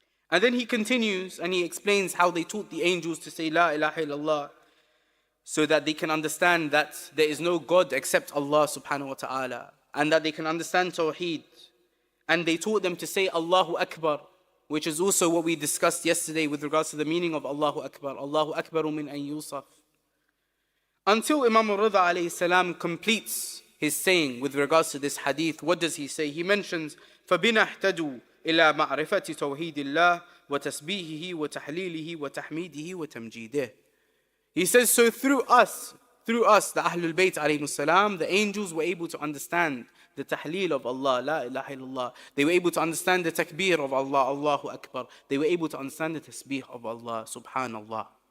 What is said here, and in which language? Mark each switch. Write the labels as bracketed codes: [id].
[en] And then he continues and he explains how they taught the angels to say La ilaha illallah so that they can understand that there is no God except Allah subhanahu wa ta'ala, and that they can understand Tawheed. And they taught them to say Allahu Akbar, which is also what we discussed yesterday with regards to the meaning of Allahu Akbar. [ar] Allahu Akbaru min an yusaf. [en] Until Imam al-Ridha alayhi salam completes his saying with regards to this hadith. What does he say? He mentions [ar] فَبِنَا اهْتَدُوا إِلَى مَعْرِفَةِ تَوْحِيدِ اللَّهِ وَتَسْبِيهِهِ وَتَحْلِيلِهِ وَتَحْمِيدِهِ وَتَمْجِيدِهِ. [en] He says, so through us, the Ahlulbayt alayhi salam, the angels were able to understand the tahleel of Allah, la ilaha illallah. They were able to understand the takbir of Allah, Allahu Akbar. They were able to understand the tasbih of Allah, subhanallah.